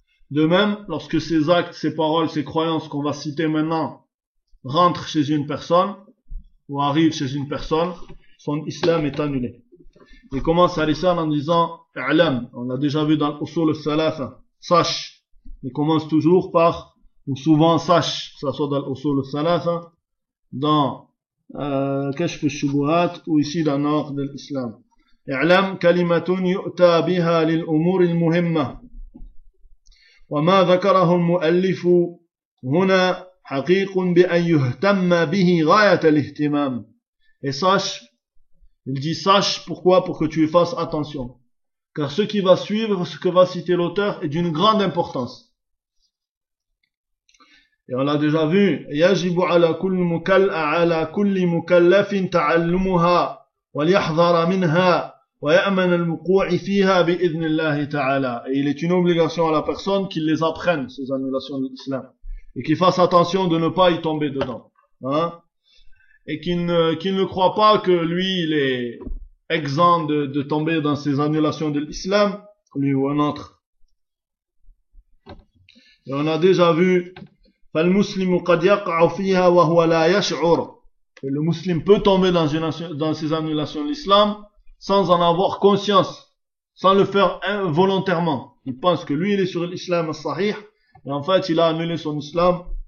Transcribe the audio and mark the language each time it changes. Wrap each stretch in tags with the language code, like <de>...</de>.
<fr>De même, lorsque ses actes, ses paroles, ses croyances qu'on va citer maintenant rentrent chez une personne ou arrivent chez une personne, son islam est annulé. Il commence à l'islam en disant « «A'lam», », on l'a déjà vu dans l'usul al-salafa, « «sache». ». Il commence toujours par, ou souvent « «sache», », que ce soit dans l'usul al-salafa, dans « «Kashf al-shubuhat» » ou ici dans l'ordre de l'islam.</fr> <ar>« «A'lam kalimatun yu'ta biha lil umur al-muhimma». » وما ذكره المؤلف هنا حقيق بأن يهتم به غاية الاهتمام.</ar> <fr>Et sache, il dit sache pourquoi, pour que tu y fasses attention. Car ce qui va suivre, ce que va citer l'auteur, est d'une grande importance. Et on l'a déjà vu.</fr> <ar>يجب على كل مكلف على كل مكلف تعلمها وليحذر منها وَيَأْمَنَ الْمُقُوعِ فِيهَا بِإِذْنِ اللَّهِ تَعَالَى.</ar> <fr>Et il est une obligation à la personne qu'il les apprenne, ces annulations de l'islam, et qu'il fasse attention de ne pas y tomber dedans. Hein? Et qu'il ne croit pas que lui, il est exempt de tomber dans ces annulations de l'islam, lui ou un autre. Et on a déjà vu,</fr> <ar>فَالْمُسْلِمُ قَدْ يَقْعَ فِيهَا وَهُوَ لَا يَشْعُرُ.</ar> <fr>Et le musulman peut tomber dans ces annulations de l'islam, sans en avoir conscience, sans le faire involontairement. Il pense que lui, il est sur l'islam sahih, et en fait, il a annulé son islam.</fr>